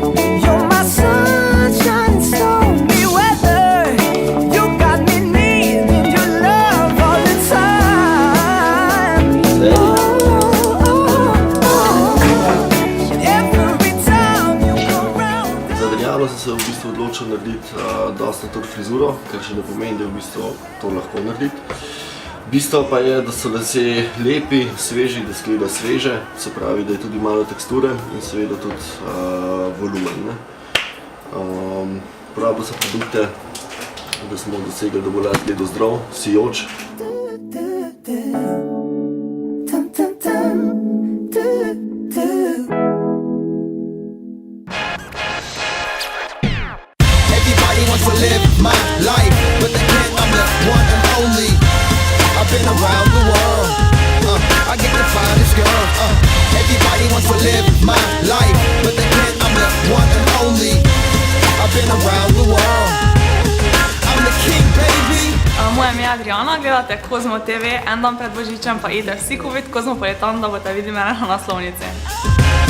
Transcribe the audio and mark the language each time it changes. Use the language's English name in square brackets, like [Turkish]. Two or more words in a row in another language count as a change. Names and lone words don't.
[English] You're my sunshine and stormy weather. You got me needing your love all the time. Every time you come round. [Slovenian] Za Adrijano sem se v bistvu odločil narediti dosti na to frizuro, kar še ne pomeni, da v bistvu to lahko narediti. Bistvo pa je, da so lasje lepi, sveži, da izgleda sveže, se pravi, da je tudi malo teksture in seveda tudi volumen. Uporabil sem produkte, da smo dosegli, da bo las gledal zdrav, sijoč. [English] Everybody wants to live my life, but they can't, I'm the one and only. I've been around the world, I get the finest girl. Everybody wants to live my life, but they can't, I'm the one and only. I've been around the world, I'm the king, baby. [Slovenian] Moje ime je Adrijana, gledate Cosmo TV, en dan pred Božičem pa ide vsi kupiti Cosmopolitan, da boste videli mene na naslovnici.